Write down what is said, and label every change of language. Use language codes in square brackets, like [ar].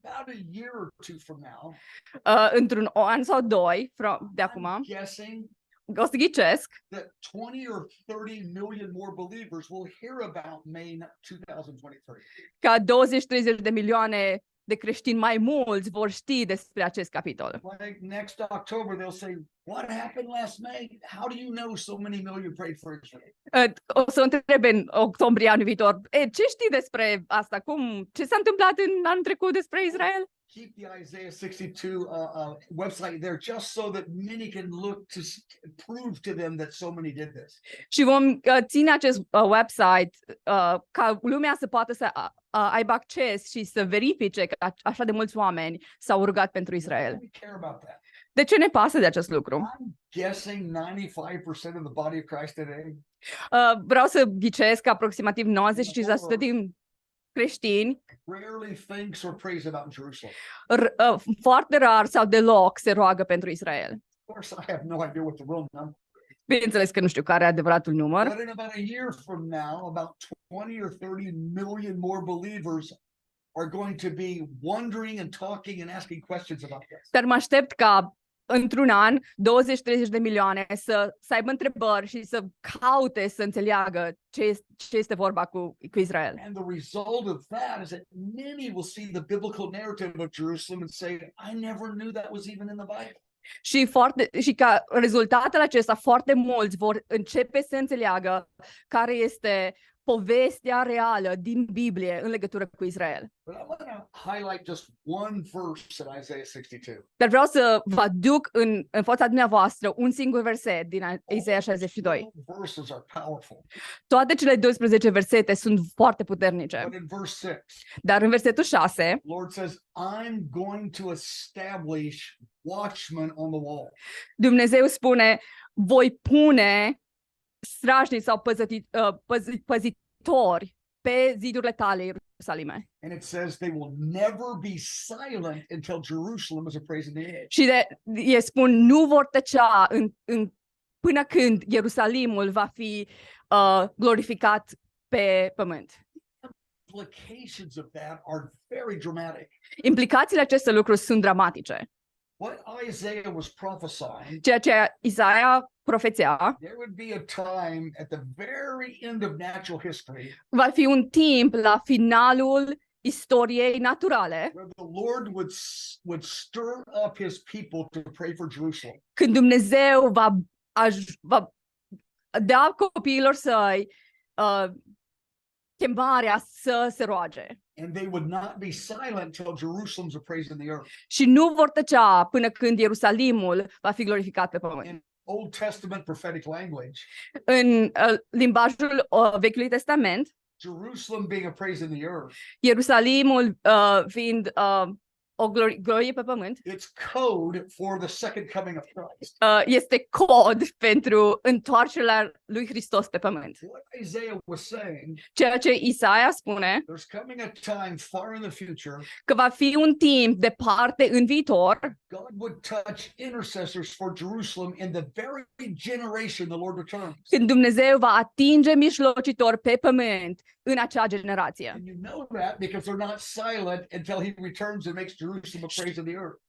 [en] about a year or two from now, [ro] într-un an sau doi de acum, [en] I'm guessing [ro] o să ghicesc, [en] that 20 or 30 million more believers will hear about May 2023. [ro] ca 20-30 de milioane de creștini mai mulți vor ști despre acest capitol. [en] Like next October, they'll say, "What happened last May? How do you know so many million prayed for Israel?" [ro] O să întrebe în octombrie anul viitor, ce știi despre asta? Ce s-a întâmplat în anul trecut despre Israel? [en] Keep the Isaiah 62 website there just so that many can look to prove to them that so many did this. [ro] Și vom ține acest website ca lumea să poată să aibă acces și să verifice că așa de mulți oameni s-au rugat pentru Israel. [en] We care about that. [ro] De ce ne pasă de acest lucru? [en] I'm guessing 95% of the body of Christ today [ro] Vreau să ghicesc că aproximativ 95% din creștini [en] rarely thinks or prays about Jerusalem. [ro] foarte rar sau deloc se roagă pentru Israel. [en] Of course, I have no idea what the real number. [ro] Bineînțeles că nu știu care e adevăratul număr, [en] But in about a year from now, about 20 or 30 million more believers are going to be wondering and talking and asking questions about this. [ro] dar mă aștept ca într-un an 20-30 de milioane să aibă întrebări și să caute să înțeleagă ce este vorba cu Israel. [en] And the result of that is that many will see the biblical narrative of Jerusalem and say, "I never knew that was even in the Bible." [ro] Și ca rezultatul acesta, foarte mulți vor începe să înțeleagă care este povestea reală din Biblie în legătură cu Israel. [en] But I want to highlight just one verse in Isaiah 62. [ro] Dar vreau să vă aduc în fața dumneavoastră un singur verset din Isaia 62. [en] All verses are powerful. [ro] Toate cele 12 versete sunt foarte puternice. [en] But in verse 6, [ro] Dar în versetul 6, [en] Lord says, "I'm going to establish watchmen on the wall." [ro] Dumnezeu spune, voi pune strașnici sau păzitori pe zidurile tale, Ierusalime. [en] And it says they will never be silent until Jerusalem is appraised in the air. [ro] Și ei spun, nu vor tăcea până când Ierusalimul va fi glorificat pe pământ. [en] Implications of that are very dramatic. [ro] Implicațiile acestor lucruri sunt dramatice. [en] What Isaiah was prophesying, [ro] Ceea ce Isaia profețea, [en] there would be a time at the very end of natural history [ro] va fi un timp la finalul istoriei naturale, [en] where the Lord would stir up his people to pray for Jerusalem. [ro] când Dumnezeu va da copiilor săi chemarea să se roage. [en] And they would not be silent till Jerusalem's appraised in the earth. [ro] Și nu vor tăcea până când Ierusalimul va fi glorificat pe pământ. [en] In Old Testament prophetic language, [ro] În limbajul Vechiului Testament, [en] Jerusalem being appraised in the earth, [ro] Ierusalimul fiind o glorie pe pământ, [en] it's code for the second coming of Christ. [ro] este cod pentru întoarcerea lui Hristos pe pământ. [en] What Isaiah was saying, [ro] Ceea ce Isaia spune, [en] there's coming a time far in the future, [ro] că va fi un timp departe în viitor, [en] God would touch intercessors for Jerusalem in the very generation the Lord returns. [ro] când Dumnezeu va atinge mijlocitori pe pământ în acea generație. [en] And you know that because they're not silent until he returns and makes Jerusalem a praise of the earth.